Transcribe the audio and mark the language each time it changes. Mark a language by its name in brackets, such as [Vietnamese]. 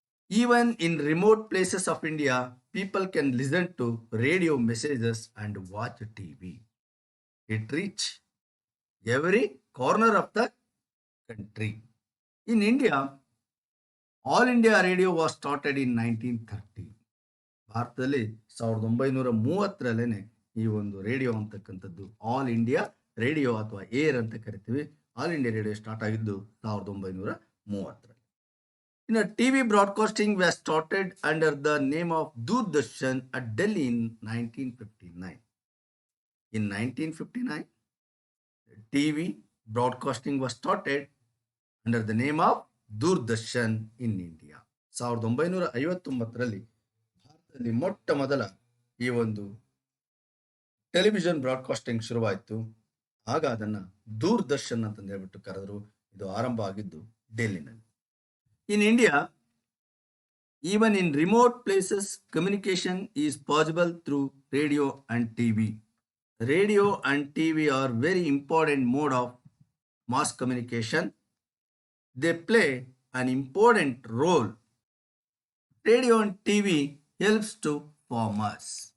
[English] Even in remote places of India, people can listen to radio messages and watch TV. It reach every corner of the country. In India, All India Radio was started in 1930. [Kannada] ಭಾರತದಲ್ಲಿ 1930ರಲ್ಲೇನೆ ಈ ಒಂದು radio ಅಂತಕ್ಕಂಥದ್ದು all India radio ಅಥವಾ air ಅಂತ ಕರಿತೀವಿ. [English] All India Radio start [Kannada] ಆಗಿದ್ದು 1930ರಲ್ಲಿ. ಇನ್ನು [English] TV broadcasting was started under the name of Doordarshan at Delhi in 1959. In 1959, TV broadcasting was started under the name of Doordarshan in India. [Kannada] 1959ರಲ್ಲಿ ಭಾರತದಲ್ಲಿ ಮೊಟ್ಟ ಮೊದಲ ಈ ಒಂದು ಟೆಲಿವಿಷನ್ ಬ್ರಾಡ್ಕಾಸ್ಟಿಂಗ್ ಶುರುವಾಯಿತು. ಆಗ ಅದನ್ನು ದೂರದರ್ಶನ್ ಅಂತಂದು ಹೇಳ್ಬಿಟ್ಟು ಕರೆದರು. ಇದು ಆರಂಭ ಆಗಿದ್ದು ಡೆಲ್ಲಿನಲ್ಲಿ. [English] In India, even in remote places, communication is possible through radio and TV. Radio and TV are very important mode of mass communication. They play an important role. Radio and TV helps to farmers.